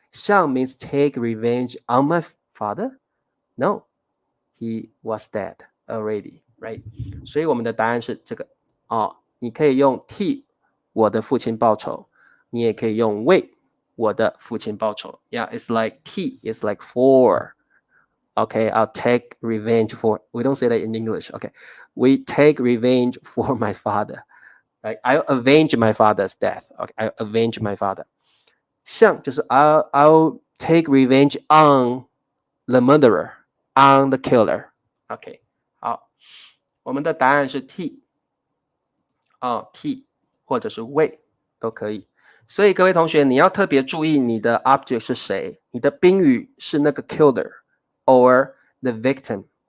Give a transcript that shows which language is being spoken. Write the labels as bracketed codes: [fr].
[en] 向 means take revenge on my father? No, he was dead already, right? [zh] 所以我们的答案是这个你可以用替我的父亲报仇，你也可以用为我的父亲报仇。 [en] Yeah, it's like T, it's like for. Okay, I'll take revenge for. We don't say that in English. Okay, we take revenge for my father. Right? I'll avenge my father's death. Okay, I'll avenge my father. [zh] 像就是 [en] I'll take revenge on the murderer, on the killer. [zh] OK, 好，我们的答案是 T. T 或者是为都可以。所以各位同学，你要特别注意你的 object 是谁，你的宾语是那个 [en] killer or the victim.